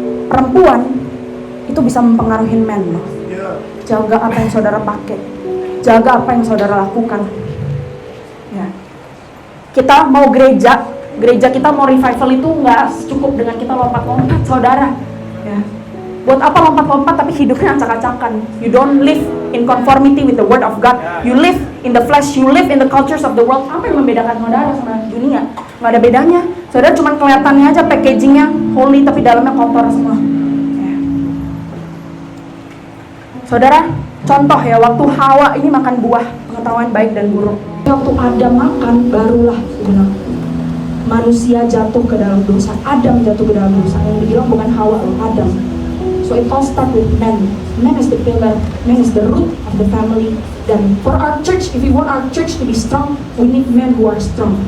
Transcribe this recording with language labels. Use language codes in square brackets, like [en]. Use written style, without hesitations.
[id] Perempuan itu bisa mempengaruhi men loh. Jaga apa yang saudara pakai, jaga apa yang saudara lakukan. Kita mau gereja kita mau revival itu nggak cukup dengan kita lompat-lompat, saudara. Buat apa lompat-lompat tapi hidupnya acak-acakan? [en] You don't live in conformity with the word of God. You live in the flesh, you live in the cultures of the world. [id] Apa yang membedakan saudara sama dunia? Nggak ada bedanya. Saudara cuma kelihatannya aja packagingnya holy tapi dalamnya kotor semua. Saudara, contoh ya, waktu Hawa ini makan buah pengetahuan baik dan buruk. Waktu Adam makan, barulah manusia jatuh ke dalam dosa. Adam jatuh ke dalam dosa. Yang dibilang bukan Hawa, Adam. [en] So it all start with man. Man is the pillar. Man is the root of the family. Dan for our church, if we want our church to be strong, we need men who are strong.